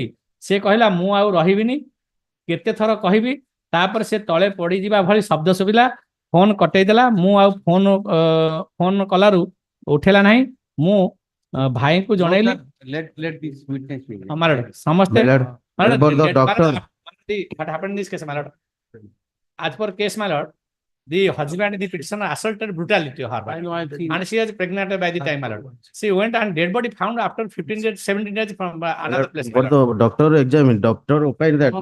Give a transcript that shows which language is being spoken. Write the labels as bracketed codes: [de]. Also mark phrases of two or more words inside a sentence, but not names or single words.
[or] ସେ କହିଲା ମୁଁ ଆଉ ରହିବିନି, କେତେ ଥର କହିବି। ତାପରେ ସେ ତଳେ ପଡିଯିବା ଭଳି ଶବ୍ଦ ଶୁଭିଲା, ଫୋନ କଟେଇଦେଲା। ମୁଁ ଆଉ ଫୋନ କଲାରୁ ଉଠେଇଲା ନାହିଁ। ମୁଁ ଭାଇଙ୍କୁ ଜଣେଇଲି। ସମସ୍ତେ [en] but the doctor, what happened in this case, my lord? As per case, my lord, the husband, the petitioner assaulted brutality her wife, and she was pregnant by the time, my lord. She went and dead body found after 15 days, 17 days from another place. but the doctor examined, doctor opined that